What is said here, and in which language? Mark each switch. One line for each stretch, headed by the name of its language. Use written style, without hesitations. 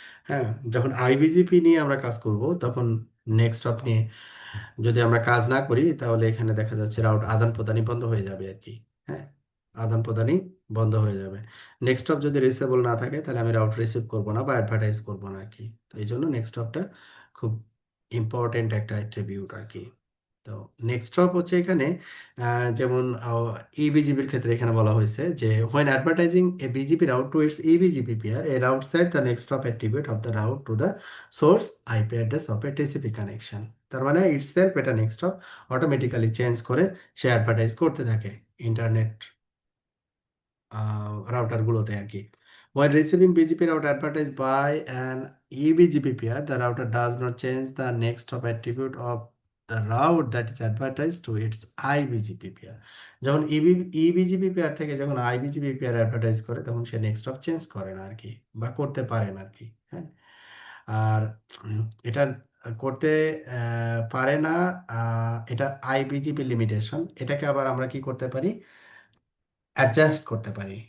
Bangla: হ্যাঁ, যখন আইবিজিপি নিয়ে আমরা কাজ করব, তখন নেক্সট হপ নিয়ে যদি আমরা কাজ না করি, তাহলে এখানে দেখা যাচ্ছে রাউট আদান প্রদানই বন্ধ হয়ে যাবে আর কি। হ্যাঁ, আদান প্রদানই বন্ধ হয়ে যাবে। নেক্সট হপ যদি রিসেবল না থাকে, তাহলে আমি রাউট রিসিভ করব না বা অ্যাডভার্টাইজ করব না আর কি। তো এই জন্য নেক্সট হপটা খুব ইম্পর্টেন্ট একটা অ্যাট্রিবিউট আর কি। তো নেক্সট হপ হচ্ছে এখানে যেমন ইবিজিপির ক্ষেত্রে এখানে বলা হয়েছে যে
English: when advertising a BGP route to its EBGP peer, a route set the next hop attribute of the route to the source IP address of a TCP connection।
Bangla: তার মানে itself এটা নেক্সট হপ অটোমেটিক্যালি চেঞ্জ করে সে advertise করতে থাকে internet রাউটারগুলোতে আর কি।
English: While receiving BGP route advertised by an eBGP peer, the router does not change the next hop attribute of the route that is advertised to its IBGP peer।
Bangla: যখন ইবিজিপি pair থেকে যখন আইবিজিপি pair advertise করে, তখন সে next hop change করে না আর কি, বা করতে পারে না আর কি। হ্যাঁ, আর এটা করতে পারে না। এটা আইবিজিপি লিমিটেশন। এটাকে আবার আমরা কি করতে পারি, অ্যাডজাস্ট করতে পারি।